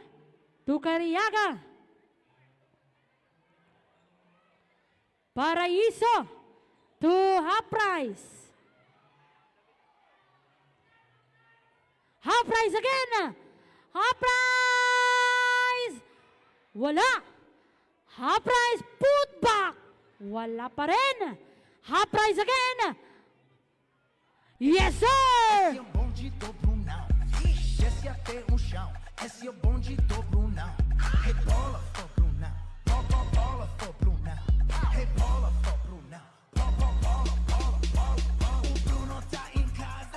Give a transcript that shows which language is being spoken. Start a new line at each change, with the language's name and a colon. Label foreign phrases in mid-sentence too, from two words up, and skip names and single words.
English: To Cariaga. Paraiso. To Half Price. Half Price again. Half Price. Wala. Half Price put back.
Filipino: Wala pa rin.
English: Half Price again. Yes, sir!
Portuguese: Esse é o bonde do Brunão. Desce até o chão. Esse é o bonde do Brunão. Rebola, Brunão. Bola, Brunão. Rebola, Brunão. Bola. O Bruno tá em casa.